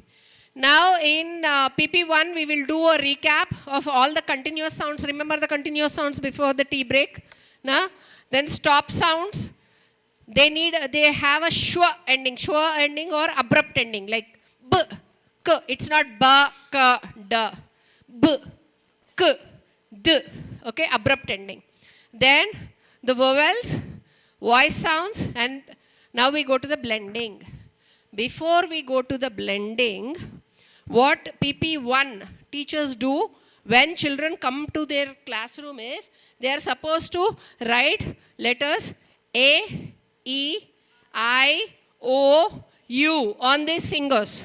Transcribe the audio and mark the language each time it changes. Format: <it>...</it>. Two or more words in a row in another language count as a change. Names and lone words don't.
<en>Now in PP1, we will do a recap of all the continuous sounds. Remember the continuous sounds before the tea break? Nah? Then stop sounds. They have a schwa ending or abrupt ending, like b, k. It's not ba, ka, da. B, k, d. Okay, abrupt ending. Then the vowels, voice sounds, and now we go to the blending. Before we go to the blending, what PP1 teachers do when children come to their classroom is, they are supposed to write letters A, E, I, O, U on these fingers.</en>